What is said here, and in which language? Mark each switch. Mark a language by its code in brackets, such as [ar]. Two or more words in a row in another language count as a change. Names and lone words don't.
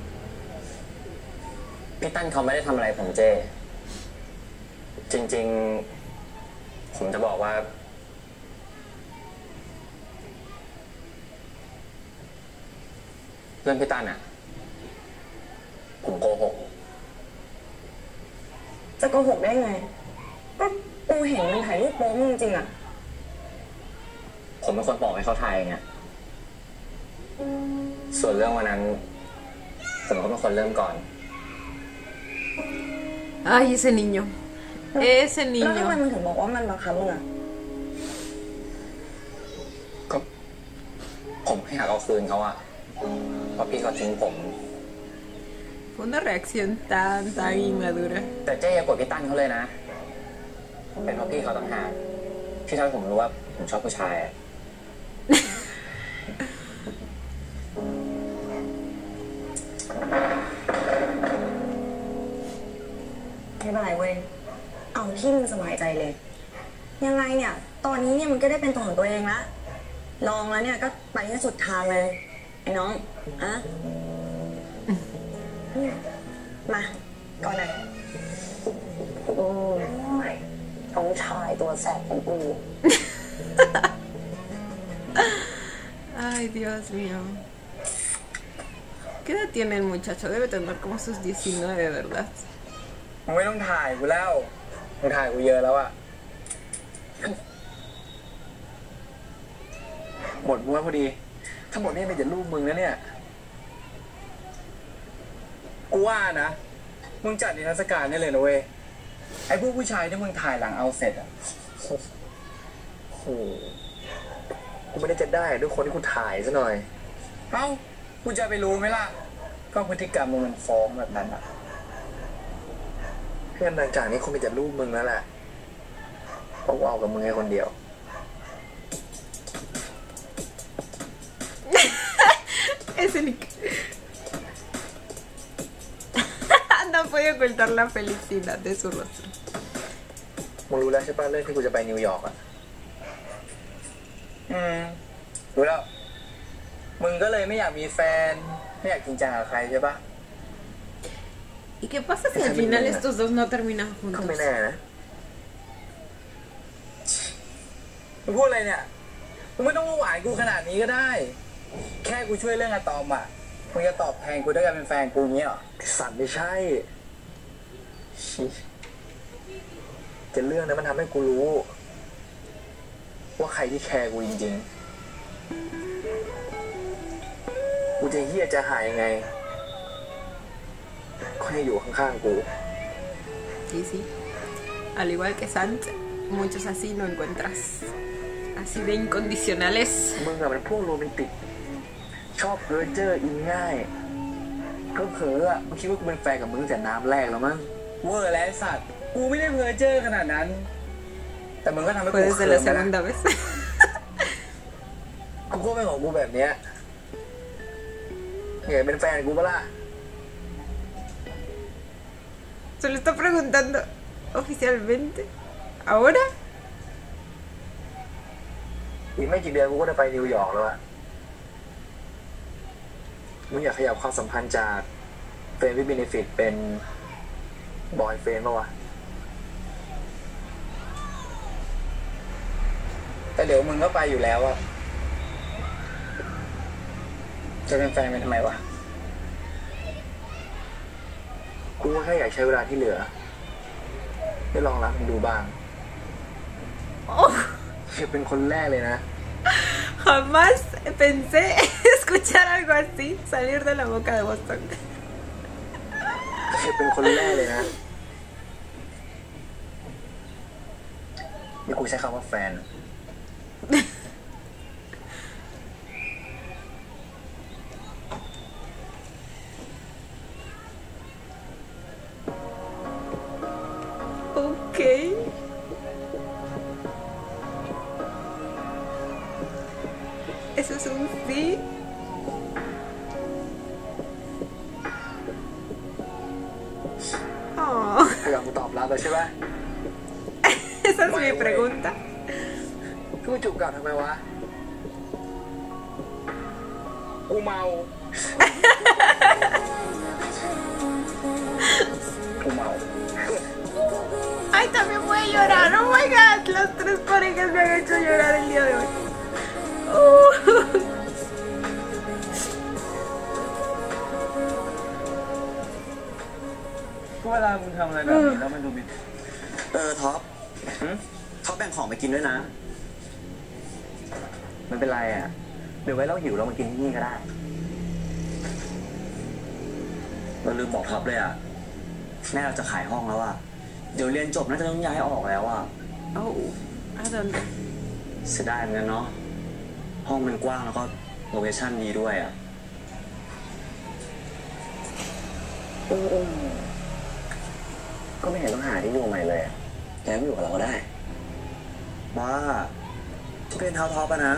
[th] พี่ตั้นเขาไม่ได้ทำอะไรผมเจ้ จริงๆ ผมจะบอกว่า เรื่องพี่ตั้นอ่ะ ผมโกหก จะโกหกได้ไงก็กูเห็นมันถ่ายรูปโป๊มึงจริงอ่ะ ผมเป็นคนบอกให้เขาถ่ายไงส่วนเรื่องวันนั้น ผมก็เป็นคนเริ่มก่อน [es] Ay, ese niño. Ese [th] แล้วทำไม [es] niño. [th] มึงถึงบอกว่ามันบังคับมึงอ่ะ ก็ผมให้หักเอาคืนเขาอะเพราะพี่เขาทิ้งผม [es] Fue una reacción tan inmadura. [th] แต่เจ๊อย่ากดพี่ตั้นเขาเลยนะ เป็นเพราะพี่เขาต่างหากที่ทำให้ผมรู้ว่าผมชอบผู้ชายอะ ไม่เป็นไรเว้ย เอาที่มึงสบายใจเลย ยังไงเนี่ย ตอนนี้เนี่ยมันก็ได้เป็นตัวของตัวเองละ ลองแล้วเนี่ยก็ไปให้สุดทางเลย ไอ้น้องอะมา ก่อนหน่อยโอ้ยน้องชายตัวแสบของกู [es] Ay, Dios mío. ¿Qué edad tiene el muchacho? Debe tener como sus 19, ¿verdad? [th] มึงไม่ต้องถ่ายกูแล้วมึงถ่ายกูเยอะแล้วอะหมดม้วนพอดี ทั้งหมดนี่เป็นแต่รูปมึงนะเนี่ย กูว่านะ มึงจัดนิทรรศการได้เลยนะเว้ย ไอ้พวกผู้ชายที่มึงถ่ายหลังเอาเสร็จอะโอ้โห กูไม่ได้จะได้ด้วยคนที่กูถ่ายซะหน่อย เอ้า กูจะไปรู้ไหมล่ะ ก็พฤติกรรมมึงมันฟ้องแบบนั้นอะเพื่อนหลังจากนี้คงมีแต่รูปมึงแล้วแหละเพราะกูเอากับมึงแค่คนเดียว [es] Ese Nick. No puede ocultar la felicidad de su rostro. [th] มึงรู้แล้วใช่ป่ะเรื่องที่กูจะไปนิวยอร์กอ่ะ รู้แล้ว มึงก็เลยไม่อยากมีแฟน ไม่อยากจริงจังกับใครใช่ป่ะ [es] ¿Y qué pasa si al final estos dos no terminan [th] ก็ [es] juntos? [th] ไม่แน่นะมึงพูดอะไรเนี่ย มึงไม่ต้องมาหวานกูขนาดนี้ก็ได้ แค่กูช่วยเรื่องอะตอมอ่ะ มึงจะตอบแทนกูด้วยการเป็นแฟนกูเงี้ยเหรอสัตว์ไม่ใช่แต่เรื่องนั้นมันทำให้กูรู้ ว่าใครที่แคร์กูจริงๆ กูจะเฮี้ยจะหายยังไงก็ให้อยู่ข้างๆกู [es] Sí, sí. Al igual que Sant, muchos así no encuentras. Así de incondicionales. [th] มึงอะเป็นพวกโรแมนติก ชอบเพ้อเจ้ออินง่ายก็เผลออะมึงคิดว่ากูเป็นแฟนกับมึงแต่น้ำแรกแล้วมั้งเวอร์แล้วสัตว์ กูไม่ได้เพ้อเจ้อขนาดนั้น แต่มึงก็ทำให้กู [es] Puede [th] เขิ [es] ser [th] น [es] la [th] นะ [es] segunda vez. [th] กูก็เป็นของกูแบบเนี้ยอยากเป็นแฟนกูปะล่ะ [es] Se lo está preguntando oficialmente. ¿Ahora? [th] อีกไม่กี่เดือนกูก็จะไปนิวยอร์กแล้วอะมึงอยากขยับความสัมพันธ์จาก [en] friend with benefit [th] เป็นบอยเฟรนด์ปะวะ แต่เดี๋ยวมึงก็ไปอยู่แล้วอะจะเป็นแฟนเป็นทำไมวะ กูแค่อยากใช้เวลาที่เหลือได้ลองรักมึงดูบ้าง [es] Oh, [th] จะเป็นคนแรกเลยนะ [es] jamás pensé escuchar algo así salir de la boca de Boston. [th] จะเป็นคนแรกเลยนะนี่กูใช้คำว่าแฟน ม [es] Ok. Eso es un sí. Oh. [th] พยายามตอบรับเลยใช่ไหม [es] Esa es mi pregunta. [th] กูจูบกลับทำไมวะ กูเมา กูเมา [es] Ay, también puede llorar. [en] Oh my god, [es] las tres parejas me han hecho llorar el día de hoy. Uh. [th] เวลามึงทำอะไรแบบนี้แล้วมันดูมี ท็อปท็อปแบ่งของไปกินด้วยนะ ไม่เป็นไรอ่ะ เดี๋ยวไว้เราหิวเรามากินที่นี่ก็ได้ เราลืมบอกท็อปเลยอ่ะ แม่เราจะขายห้องแล้วอ่ะ เดี๋ยวเรียนจบน่าจะต้องย้ายออกแล้วอ่ะ [es] Oh, ¿a dónde? [th] เสียดายเหมือนกันเนาะ ห้องมันกว้างแล้วก็โลเคชั่นดีด้วยอ่ะ ก็ไม่เห็นต้องหาที่อยู่ใหม่เลยแกไม่อยู่กับเราก็ได้ บ้าเป็นเท้าท็อปอะนะ